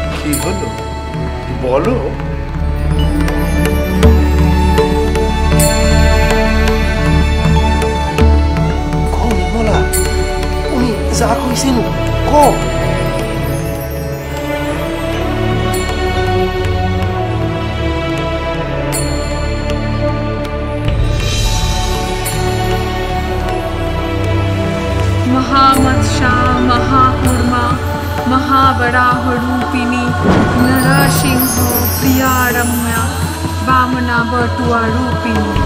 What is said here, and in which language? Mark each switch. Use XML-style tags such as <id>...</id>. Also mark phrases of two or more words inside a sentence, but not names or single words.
<bn>কি হলো বলো? নির্মলা, উনি যা কইছেন ক।</bn> <sa>महामत्स्या महाकूर्मा महावराहरूपिणी नरसिंह प्रिया रम्या वामना बटुआ रूपिणी</sa>